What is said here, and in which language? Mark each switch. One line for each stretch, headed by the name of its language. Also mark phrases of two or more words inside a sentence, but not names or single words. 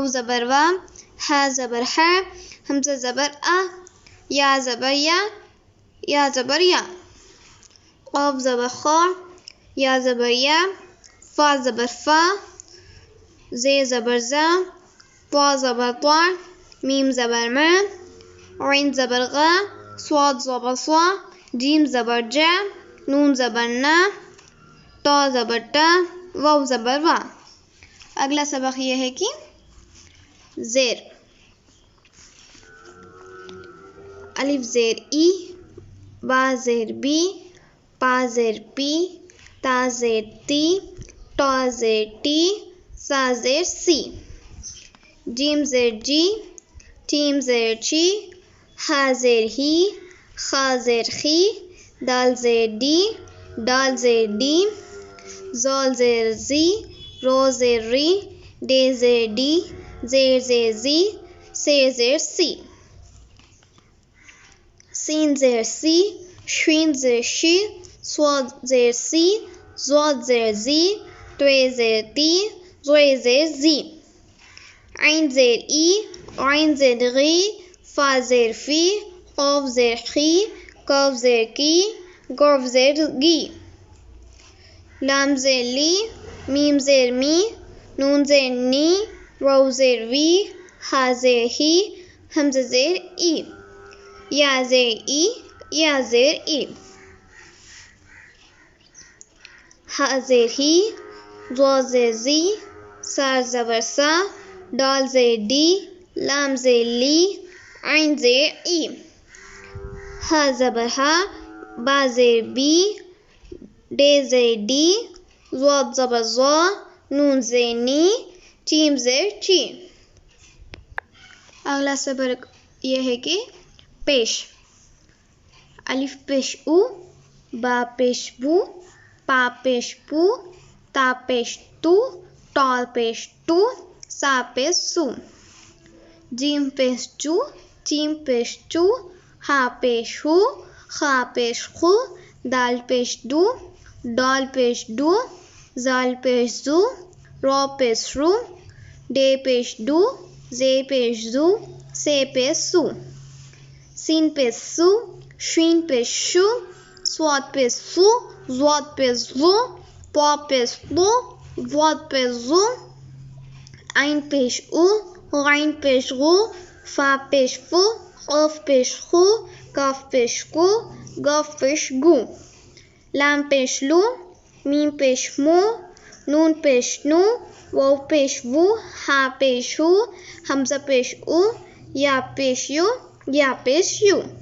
Urdu: زبر وا، ہا زبر ہا، حمزہ زبر آ، یا زبر یا، یا زبر یا، قاف زبر خا، یا زبر یا، فا زبر فا، زے زبر زا، طا زبر طا، میم زبر ما، عین زبر غا، صاد زبر صا، جیم زبر جا، نون زبر نا، تا زبر تا، واو زبر وا۔ اگلا سبق یہ ہے کہ زیر، الف زیر ای، با زیر بی، پا زیر پی، تا زیر تی، ٹا زیر ٹی، سا زیر سی، جیم زیر جی، ٹیم زیر چی، ہا زیر ہی، خا زیر خی، دال زیر ڈی، ڈال زیر ڈی، زال زیر زی، رو زیر ری، ڈے زیر ڈی، زیر زیر زی، سے زیر سی، سین زیر سی، شین زیر شی، صاد زیر سی، ضاد زیر زی، توے زیر تی، زوے زیر زی، عین زیر ای، غین زیر غی، فا زیر فی، قاف زیر خی، کاف زیر کی، گاف زیر گی، لام زیر لی، میم زیر می، نون زیر نی، واو زیر وی، ہا زیر ہی، حمزہ زیر ای، یا زیر ای، یا زیر ای، ہا زیر ہی، ضا زیر زی، سا زبر سا، ڈال زیر ڈی، لام زیر لی، عین زیر ای، ہا زبر ہا، با زیر بی، ڈے زیر ڈی، ضاد زبر ضا، نون زیر نی، چیم زیر چی۔ اگلا سبق یہ ہے کہ پیش، الف پیش او، با پیش بو، پا پیش پو، تا پیش تو، ٹا پیش ٹو، سا پیش سو، جیم پیش جو، چیم پیش چو، ہا پیش ہو، خا پیش خو، دال پیش دو، ڈال پیش دو، زال پیش زو، را پیش رو، ڈے پیش دو، زے پیش زو، سے پیش سو، سین پیش سو، شین پیش شو، صاد پیش سو، ضاد پیش زو، طا پیش طو، ضاد پیش زو، عین پیش او، غین پیش غو، فا پیش فو، قاف پیش خو، کاف پیش کو، گاف پیش گو، لام پیش لو، میم پیش مو، نون پیش نو، واو پیش وو، ہا پیش ہو، حمزہ پیش او، یا پیش یو، یا پیش یو،